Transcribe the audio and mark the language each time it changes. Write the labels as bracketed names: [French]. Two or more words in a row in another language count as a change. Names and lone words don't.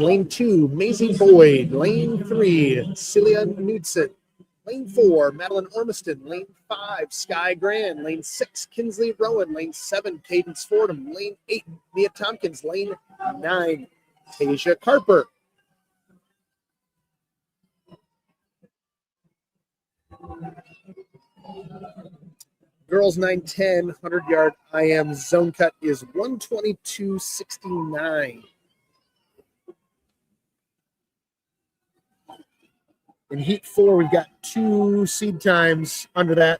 [English] Lane 2, Maisie Boyd. Lane 3, Celia Knudsen. Lane 4, Madeline Ormiston. Lane 5, Sky Grand. Lane 6, Kinsley Rowan. Lane 7, Cadence Fordham. Lane 8, Mia Tompkins. Lane 9, Tasia Carper. Girls 9-10, 100-yard IM zone cut is 122.69. In heat 4, we've got 2 seed times under that.